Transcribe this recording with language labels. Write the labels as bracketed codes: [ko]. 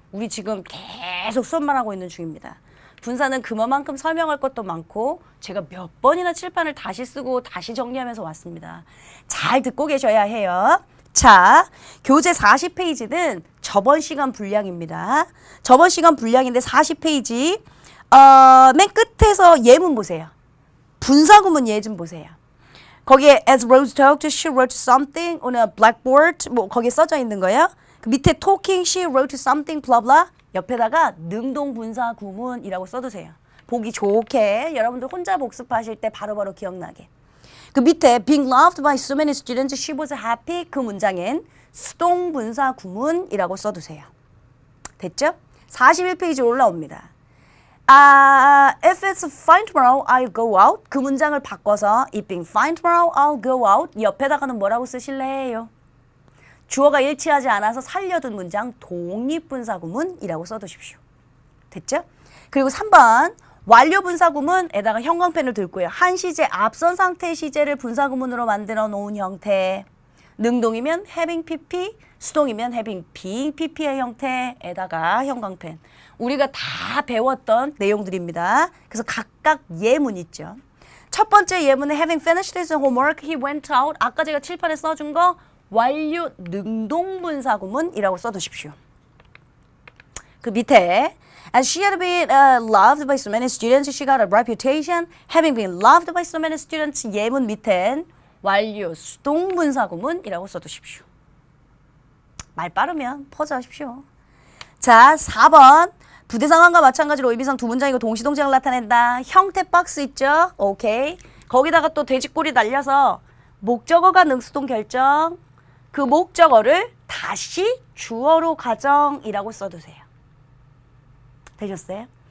[ko] 우리 지금 계속 수업만 하고 있는 중입니다. 분사는 그만큼 설명할 것도 많고 제가 몇 번이나 칠판을 다시 쓰고 다시 정리하면서 왔습니다. 잘 듣고 계셔야 해요. 자, 교재 40페이지는 저번 시간 분량입니다. 저번 시간 분량인데 40페이지 맨 끝에서 예문 보세요. 분사구문 예 좀 보세요. 거기에 [en] as Rose talked, she wrote something on a blackboard. [ko] 뭐 거기에 써져 있는 거예요. 그 밑에 [en] talking, she wrote something, blah blah. [ko] 옆에다가 능동분사 구문이라고 써두세요. 보기 좋게 여러분들 혼자 복습하실 때 바로바로 기억나게. 그 밑에 [en] being loved by so many students, she was happy. [ko] 그 문장엔 수동분사 구문이라고 써두세요. 됐죠? 41페이지 올라옵니다. [en] If it's fine tomorrow, I'll go out. [ko] 그 문장을 바꿔서 [en] If being fine tomorrow, I'll go out. [ko] 옆에다가는 뭐라고 쓰실래요? 주어가 일치하지 않아서 살려둔 문장 독립분사구문이라고 써두십시오. 됐죠? 그리고 3번 완료 분사구문에다가 형광펜을 들고요. 한 시제, 앞선 상태의 시제를 분사구문으로 만들어 놓은 형태. 능동이면 having pp, 수동이면 having being pp의 형태에다가 형광펜. 우리가 다 배웠던 내용들입니다. 그래서 각각 예문 있죠. 첫 번째 예문은 [en] having finished his homework, he went out. [ko] 아까 제가 칠판에 써준 거 완료 능동분사구문이라고 써두십시오. 그 밑에 [en] As she had been loved by so many students, she got a reputation. Having been loved by so many students, [ko] 예문 밑엔 완료 수동분사구문이라고 써두십시오. 말 빠르면 퍼즈하십시오. 자, 4번. 부대 상황과 마찬가지로 의미상 두 문장이고 동시동작을 나타낸다. 형태 박스 있죠? 오케이. 거기다가 또 돼지꼬리 날려서 목적어가 능수동 결정. 그 목적어를 다시 주어로 가정이라고 써두세요. 되셨어요?